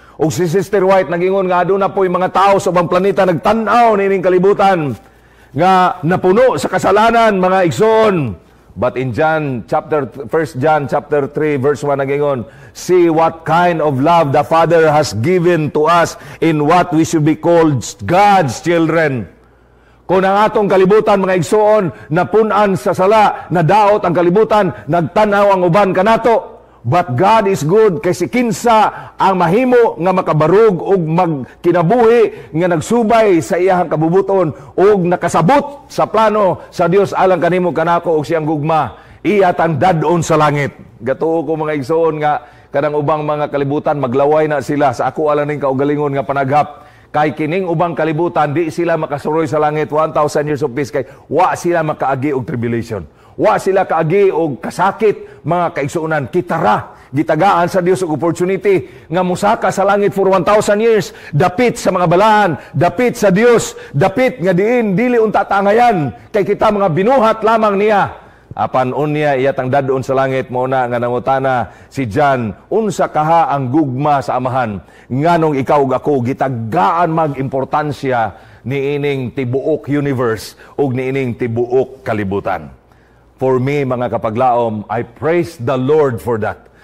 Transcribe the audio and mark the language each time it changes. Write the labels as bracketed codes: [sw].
[ceb] Og si Sister White nagingon nga aduna po'y mga tao sa ubang planeta nagtanaw nining kalibutan nga napuno sa kasalanan mga igsoon. [en] But in John 1 John chapter 3 verse 1 nagingon, see what kind of love the Father has given to us in what we should be called God's children. [ceb] Kung ang atong kalibutan, mga igsoon, napunan sa sala, nadaot ang kalibutan, nagtanaw ang uban kanato. [en] But God is good, [ceb] kay si kinsa ang mahimo nga makabarug og magkinabuhi nga nagsubay sa iyahang kabubuton og nakasabot sa plano sa Dios alang kanimo kanako og siyang gugma. Iya tang dadon sa langit. Gatuo ko mga igsoon nga kanang ubang mga kalibutan maglaway na sila sa ako alang ning kaugalingon nga panaghap. Kay kining ubang kalibutan, di sila makasuroy sa langit [en] 1,000 years of peace. [ceb] Kay wa sila makaagi og tribulation. Wa sila kaagi og kasakit, mga kaigsuunan. Kitara, gitagaan sa Dios og opportunity nga musaka sa langit for 1,000 years. Dapit sa mga balaan, dapit sa Dios, dapit nga diin, dili unta tangayan. Kay kita mga binuhat lamang niya. Apan unya iyatang dadon sa langit mo na nga nangutana si John, unsa kaha ang gugma sa amahan nganong ikaw ug ako gitagaan mag-importansya niining tibuok universe ug niining tibuok kalibutan. [en] For me [ceb] mga kapaglaom, [en] I praise the Lord for that.